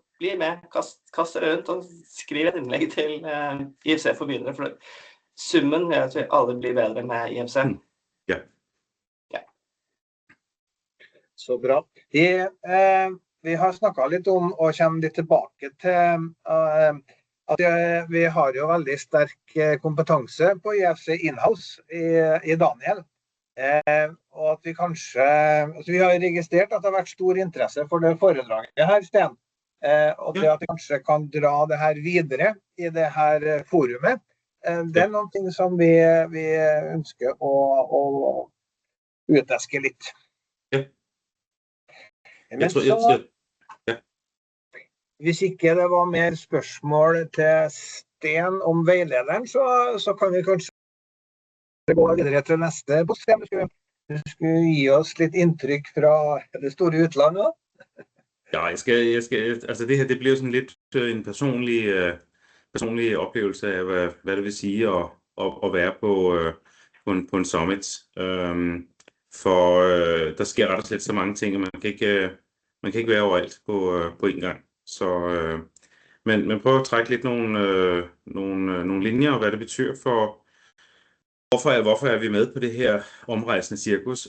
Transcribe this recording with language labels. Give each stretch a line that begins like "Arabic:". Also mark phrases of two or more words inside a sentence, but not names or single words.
Norwegian: Bli med, kast dere rundt og skriv et innlegg til IFC for begynnere, for summen gjør at vi alle blir bedre med IFC. Ja. Ja. Så bra. Vi har snakket litt om, og kommer litt tilbake til, at vi har jo veldig sterk kompetanse på IFC in-house i Daniel. Og at vi kanskje, altså vi har registrert at det har vært stor interesse for det foredraget her, Sten. Og det at vi kanskje kan dra det her videre i det her forumet, det noen ting som vi ønsker å uteske litt. Ja. Men hvis ikke det var mer spørsmål til Sten om veilederen, så kan vi kanskje gå videre til neste post. Du skulle gi oss litt inntrykk fra det store utlandet. Ja, altså det her,
Danish: det bliver sådan lidt en personlig oplevelse af, hvad det vil sige at være på en summit. For der sker ret og slet så mange ting, og man kan ikke være overalt på en gang. Så, men prøv at trække lidt nogle linjer, og hvad det betyder for, hvorfor er vi med på det her omrejsende cirkus.